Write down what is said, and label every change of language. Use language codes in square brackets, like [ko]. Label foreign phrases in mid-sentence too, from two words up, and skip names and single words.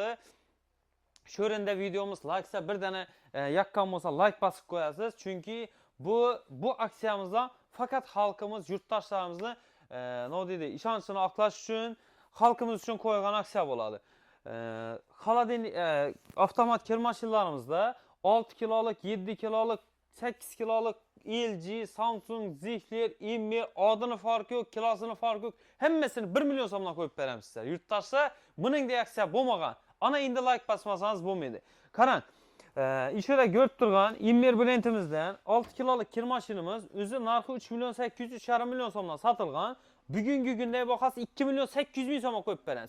[uz] Shu o'rinda videomiz layksa bir dana yaqqan bo'lsa layk bosib qo'yasiz, chunki bu aksiyamizdan faqat xalqimiz, yurtdoshlarimizni ishonchini oqlash uchun, xalqimiz uchun qo'yilgan aksiya bo'ladi. Avtomat kir mashinalarimizda 6 kiloluk, 7 kiloluk, 8 kiloluk LG, Samsung, Zifler, Immir, adını farkı yok, kilosini farkı yok. Hammasini 1 million so'mdan qo'yib beramiz sizlar. Yurtdoshlar, buningdek aksiya bo'lmagan. Ana endi like basmasangiz bo'lmaydi. Qarang, ishora ko'rib turgan Immir brendimizdan 6 kiloluk kir mashinamiz o'zi narxi 3 million 800 3,5 million so'mdan sotilgan. Bugungi kunda boqasiz 2 million 800 ming so'mga qo'yib beramiz.